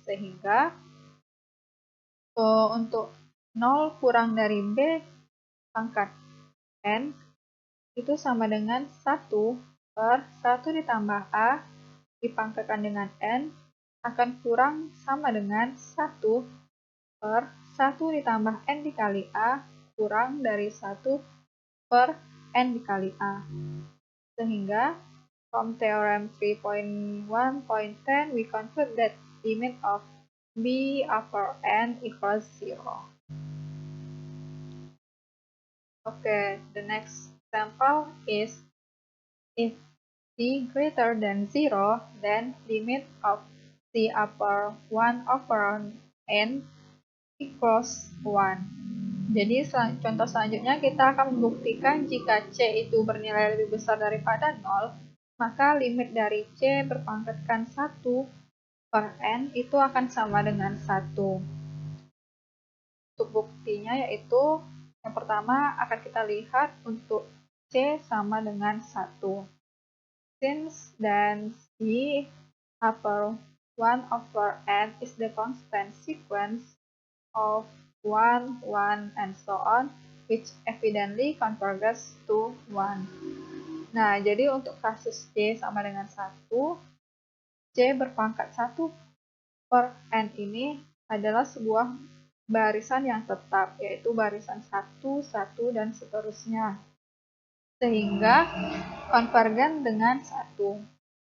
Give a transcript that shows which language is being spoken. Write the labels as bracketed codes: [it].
[id] Sehingga untuk 0 kurang dari B pangkat N itu sama dengan 1 per 1 ditambah A dipangkatkan dengan N akan kurang sama dengan 1 per 1 ditambah N dikali A kurang dari 1 per N dikali A. Sehingga, [en] from theorem 3.1.10, we conclude that limit of B upper N equals 0. Okay, the next example is if C greater than 0, then limit of C upper 1 over N equals 1. [id] Jadi contoh selanjutnya kita akan membuktikan jika C itu bernilai lebih besar daripada 0, maka limit dari C berpangkatkan 1 per N itu akan sama dengan 1. Untuk buktinya yaitu yang pertama akan kita lihat untuk C sama dengan 1. [en] Since then C upper 1 over N is the constant sequence of 1, 1, and so on, which evidently converges to 1. [id] Nah, jadi untuk kasus C sama dengan 1, C berpangkat 1 per N ini adalah sebuah barisan yang tetap, yaitu barisan 1, 1, dan seterusnya. Sehingga konvergen dengan 1.